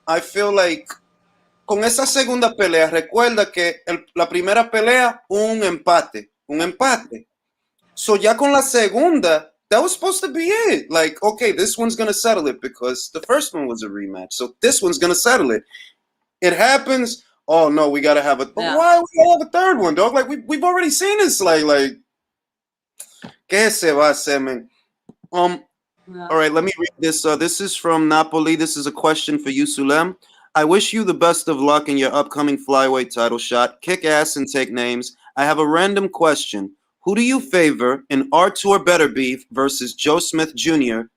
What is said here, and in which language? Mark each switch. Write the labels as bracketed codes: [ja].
[en] I feel like [es] con esa segunda pelea, recuerda que la primera pelea, un empate. [en] So [es] ya con la segunda, [en] that was supposed to be it. Like, okay, this one's going to settle it because the first one was a rematch. So this one's going to settle it. It happens. Oh no, we gotta have why we gotta have a third one, dog? Like we've already seen this. Like, [es] ¿qué se va a hacer, man? [en] All right, let me read this. This is from Napoli. This is a question for you, Sulem. I wish you the best of luck in your upcoming flyweight title shot. Kick ass and take names. I have a random question. Who do you favor in Artur Beterbiev versus Joe Smith Jr.